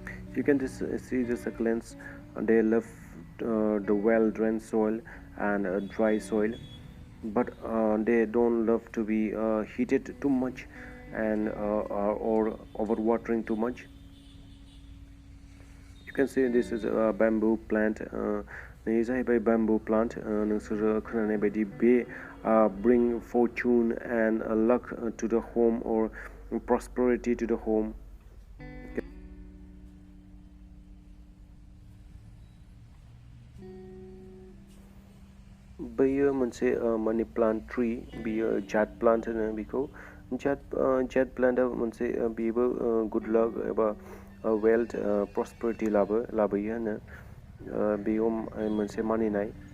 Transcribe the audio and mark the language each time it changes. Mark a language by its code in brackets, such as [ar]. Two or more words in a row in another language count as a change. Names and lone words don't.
[en] You can just see the succulents. They love the well-drained soil and dry soil, but they don't love to be heated too much and or overwatering too much. You can see this is a bamboo plant. [brx] नै जाहैबाय [en] bamboo plant. [brx] नोंसोरो खोनानाय बायदि बे [en] bring fortune and luck to the home or prosperity to the home. [brx] बेयो मोनसे [en] money plant tree [brx] बियो [en] jade plant [brx] होनो बेखौ [en] jade plant [brx] मोनसे बेबो [en] good luck [brx] एबा [en] wealth prosperity [brx] लाबोयो होनो बेयाव मोनसे मानिनाय